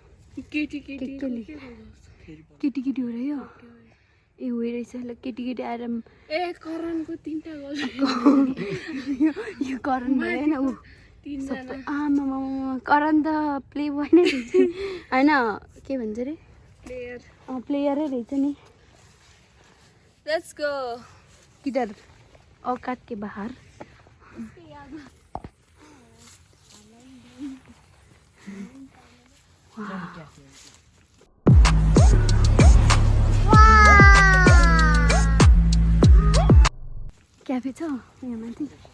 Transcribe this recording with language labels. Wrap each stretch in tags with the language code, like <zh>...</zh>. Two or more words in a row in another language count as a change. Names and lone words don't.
<ne>केटी हो र यो ए हो रहेछ ल केटी आएर करणको 3टा यो करण भयो होइन ऊ आमा करण त</ne> <en>play boy</en> <ne>नै रहेछ होइन के भन्छ अरे प्लेयरै रहेछ नि</ne> <en>let's go</en> <hi>किधर औकात के बाहर</hi> <ne>क्याफे छ यहाँ माथि</ne>